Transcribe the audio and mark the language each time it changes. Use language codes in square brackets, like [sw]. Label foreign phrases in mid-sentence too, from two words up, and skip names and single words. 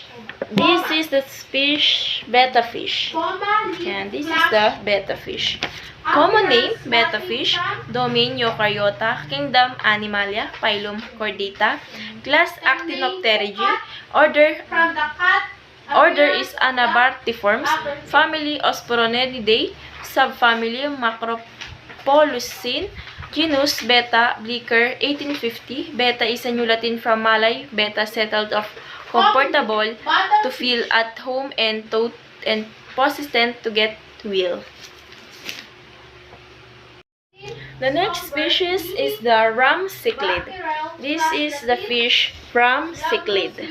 [en] This is the fish betta fish. And this is the betta fish. Common name, betta fish. Domain, Eukaryota. Kingdom, Animalia. Phylum, Chordata. Class, Actinopterygii. Order is Anabartiformes. Family, Osporonidae. Subfamily, Macropolucine. Genus, Betta, Bleecker, 1850. Betta is a new Latin from Malay. Betta settled of comfortable, to feel at home, and persistent, to get well. The next species is the ram cichlid. This is the fish ram cichlid.